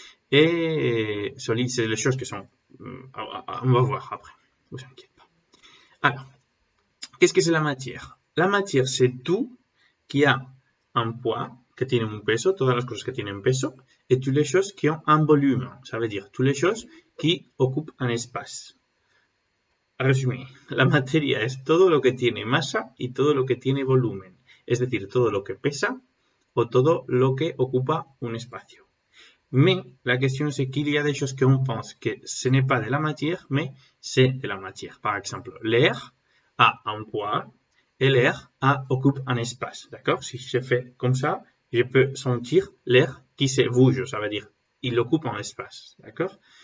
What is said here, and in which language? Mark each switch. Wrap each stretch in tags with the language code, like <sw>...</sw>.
<fr>Et solide, c'est les choses qui sont... On va voir après, ne vous inquiétez pas. Alors, qu'est-ce que c'est la matière? La matière, c'est tout qui a un poids,</fr> <es>que tiene un peso, todas las cosas que tienen peso,</es> <fr>et toutes les choses qui ont un volume. Ça veut dire toutes les choses qui occupent un espace.</fr> <es>Resumé, la materia es todo lo que tiene masa y todo lo que tiene volumen, es decir, todo lo que pesa o todo lo que ocupa un espacio.</es> <fr>Mais la question c'est qu'il y a des choses qu'on pense que ce n'est pas de la matière, mais c'est de la matière. Par exemple, l'air a un poids et l'air occupe un espace. D'accord? Si je fais comme ça, je peux sentir l'air qui se bouge, ça veut dire il occupe un espace. D'accord?</fr>